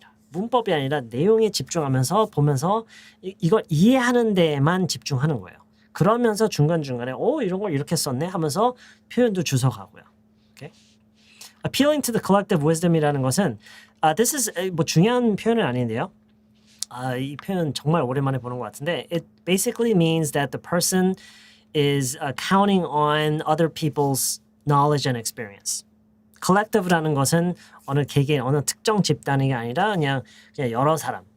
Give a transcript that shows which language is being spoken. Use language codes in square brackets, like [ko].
[ko] 문법이 아니라 내용에 집중하면서 보면서 이걸 이해하는 데에만 집중하는 거예요. 그러면서 중간중간에 이런 걸 이렇게 썼네 하면서 표현도 주워가고요. Okay? [en] Appealing to the collective wisdom [ko] 이라는 것은 This is 뭐 중요한 표현은 아닌데요. 이 표현 정말 오랜만에 보는 것 같은데 [en] it basically means that the person is counting on other people's knowledge and experience. [ko] collective라는 것은 어느 개개인, 어느 특정 집단이 아니라 그냥 여러 사람.